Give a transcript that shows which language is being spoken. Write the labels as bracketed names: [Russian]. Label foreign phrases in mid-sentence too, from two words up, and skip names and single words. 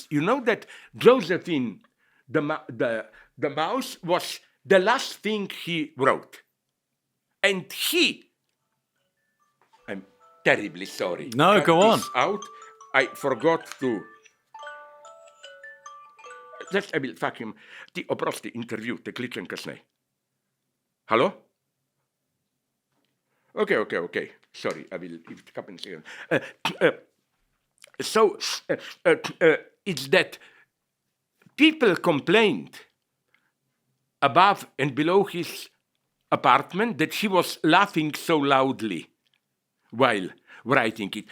[English] You know that Josephine, the mouse, was the last thing he wrote. And I'm terribly sorry. No, go on. Out. I forgot to. Just I will fuck him. [Slovenian] Ti oprosti intervju, te kličem kasneje. [English] Hello? Okay. Sorry, I will. If it happens again. So it's that people complained above and below his apartment that he was laughing so loudly while writing it.